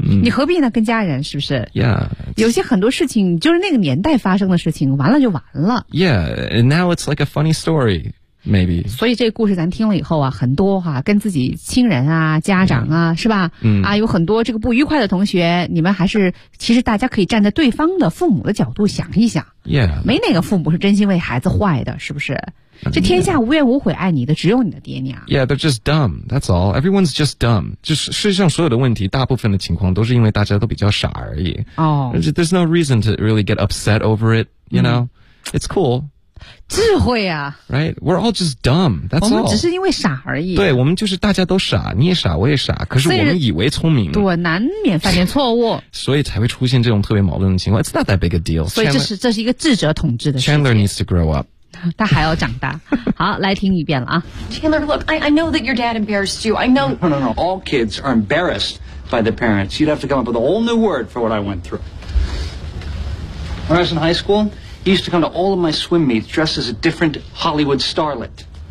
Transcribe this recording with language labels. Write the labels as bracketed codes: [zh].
[zh] 你何必呢跟家人是不是 [en] Yeah. [zh] 有些很多事情就是那个年代发生的事情完了就完了。 [en] Yeah, and now it's like a funny story, maybe. [zh] 所以这个故事咱听了以后啊很多啊跟自己亲人啊家长啊、yeah. 是吧、嗯、啊有很多这个不愉快的同学你们还是其实大家可以站在对方的父母的角度想一想。 [en] Yeah. [zh] 没哪个父母是真心为孩子坏的是不是这天下无怨无悔爱你的只有你的爹娘。 [en] Yeah, they're just dumb, that's all. Everyone's just dumb. [zh] 就是世界上所有的问题大部分的情况都是因为大家都比较傻而已。 Oh. [en] There's no reason to really get upset over it, you know?、嗯、It's cool. [zh] 智慧啊。 [en] Right? We're all just dumb, that's all. [zh] 我们只是因为傻而已。对我们就是大家都傻你也傻我也傻可是我们以为聪明。对难免犯点错误。所以才会出现这种特别矛盾的情况。 [en] It's not that big a deal. [zh] 所以这是一个智者统治的事情。 [en] Chandler needs to grow up. [zh] 他还要长大。好，来听一遍了啊。 [en] Chandler, look, I know that your dad embarrassed you. I know. No, no, no. All kids are embarrassed by their parents. You'd have to come up with a whole new word for what I went through. When I was in high school, he used to come to all of my swim meets dressed as a different Hollywood starlet.